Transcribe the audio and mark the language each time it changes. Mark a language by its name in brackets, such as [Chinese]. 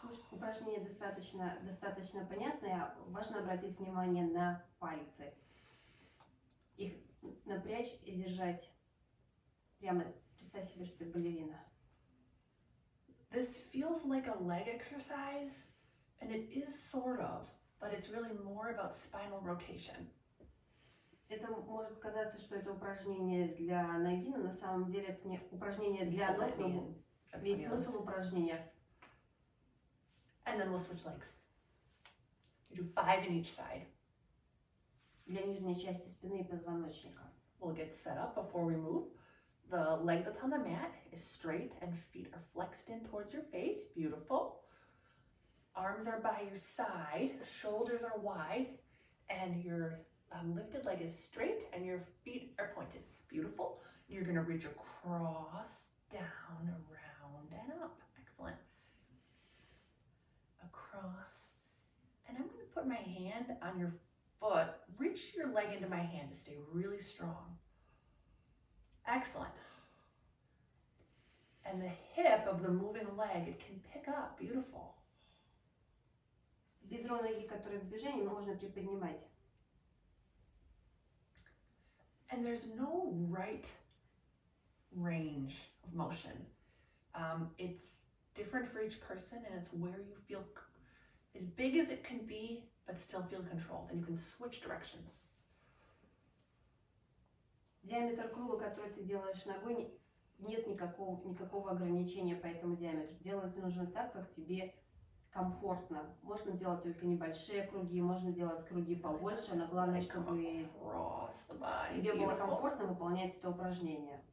[Russian] Упражнение достаточно понятное. Важно обратить внимание на пальцы. Их напрячь и держать прямо. Представь себе, что ты балерина. [English] This feels like a leg exercise, and it is sort of, but it's really more about spinal rotation. [Russian] Это может казаться, что это упражнение для ноги, но на самом деле это не упражнение для ног, но весь смысл упражнения. [English] And then we'll switch legs. You do 5 in each side. [Russian] Для нижней части спины и позвоночника. [English] We'll get set up before we move. The leg that's on the mat is straight and feet are flexed in towards your face. Beautiful. Arms are by your side, shoulders are wide, and your lifted leg is straight and your feet are pointed. Beautiful. You're going to reach across, down, around, and up. Excellent. Across. And I'm going to put my hand on your foot. Reach your leg into my hand to stay really strong. Excellent. And the hip of the moving leg, it can pick up. Beautiful. [Russian] Бедро ноги, которое в движении, можно приподнимать. [English] And there's no right range of motion. It's different for each person, and it's where you feel as big as it can be, but still feel controlled. And you can switch directions. [Russian] Диаметр круга, который ты делаешь ногой, нет никакого ограничения по этому диаметру. Делать нужно так, как тебе комфортно. Можно делать только небольшие круги, можно делать круги побольше, но главное, чтобы тебе было комфортно выполнять это упражнение.